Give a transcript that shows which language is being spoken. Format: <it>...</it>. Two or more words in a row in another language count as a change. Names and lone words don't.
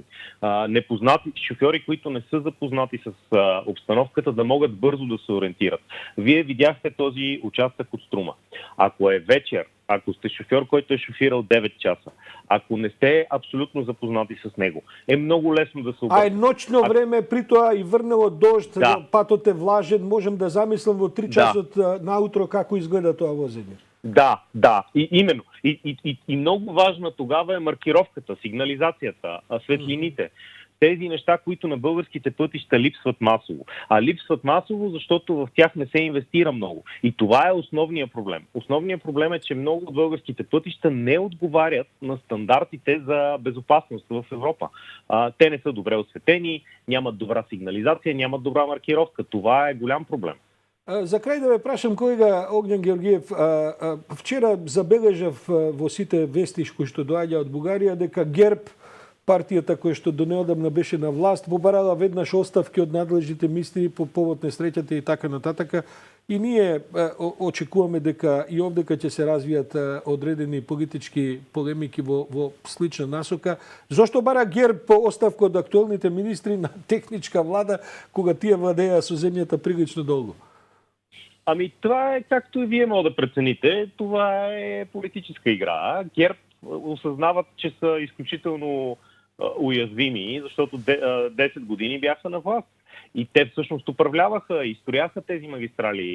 <bg>Непознати шофьори, които не са запознати с обстановката, да могат бързо да се ориентират. Вие видяхте този участък от Струма. Ако е вечер, ако сте шофьор, който е шофирал 9 часа, ако не сте абсолютно запознати с него, е много лесно да се обърне.</bg> <mk>А е ночно време, при тоа и врнело дожд, патот е влажен, можем да замислам во 3 часот наутро како изгледа тоа возење.</mk> <bg>Да, и именно. И много важна тогава е маркировката, сигнализацията, светлините. Тези неща, които на българските пътища липсват масово. А липсват масово, защото в тях не се инвестира много. И това е основният проблем. Основният проблем е, че много от българските пътища не отговарят на стандартите за безопасност в Европа. Те не са добре осветени, нямат добра сигнализация, нямат добра маркировка. Това е голям проблем.</bg> <mk>За крај да ве прашам, колега Огњан Георгиев, вчера забележав во сите вести кои што доаѓа од Бугарија дека ГЕРБ, партијата која што до неодамна беше на власт, побарала веднаш оставки од надлежните министри по повод несреќата и така нататака. И ние очекуваме дека и овдека ќе се развијат одредени политички полемики во слична насока. Зошто бара ГЕРБ оставка од актуелните министри на техничка влада, кога тие владеа со земјата прилично долго?</mk> <bg>Ами това е, както и вие може да прецените, това е политическа игра. ГЕРБ осъзнават, че са изключително уязвими, защото 10 години бяха на власт. И те всъщност управляваха и строяха тези магистрали.</bg>